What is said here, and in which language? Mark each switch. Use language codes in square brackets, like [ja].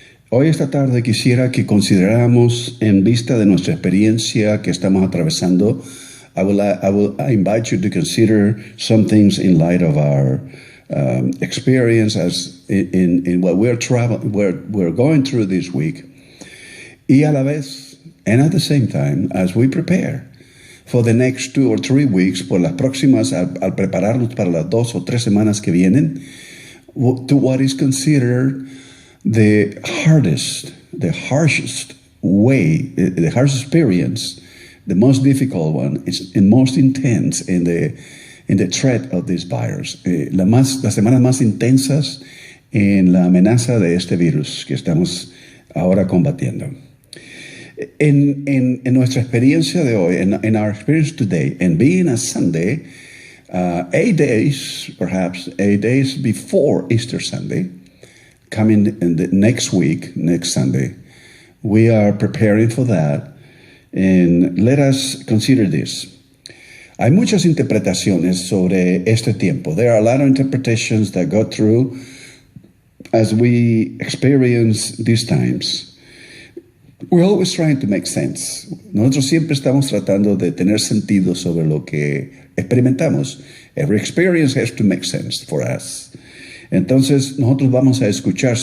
[es] Hoy esta tarde quisiera que consideráramos en vista de nuestra experiencia que estamos atravesando. [en] I will invite you to consider some things in light of our experience as in what we're going through this week. [es] Y a la vez, [en] and at the same time, as we prepare for the next 2 or 3 weeks, [es] por las próximas, al prepararnos para las 2 o 3 semanas que vienen, [en] to what is considered the harshest way, the harshest experience, the most difficult one, is and most intense in the threat of this virus. [es] Las semanas más intensas en la amenaza de este virus que estamos ahora combatiendo. En nuestra experiencia de hoy, [en] in our experience today, and being a Sunday, 8 days before Easter Sunday, coming in the next week, next Sunday, we are preparing for that. And let us consider this. [es] Hay muchas interpretaciones sobre este tiempo. [en] There are a lot of interpretations that go through as we experience these times. We're always trying to make sense. [es] Nosotros siempre estamos tratando de tener sentido sobre lo que experimentamos. [en] Every experience has to make sense for us. [es] Entonces, nosotros vamos a escuchar.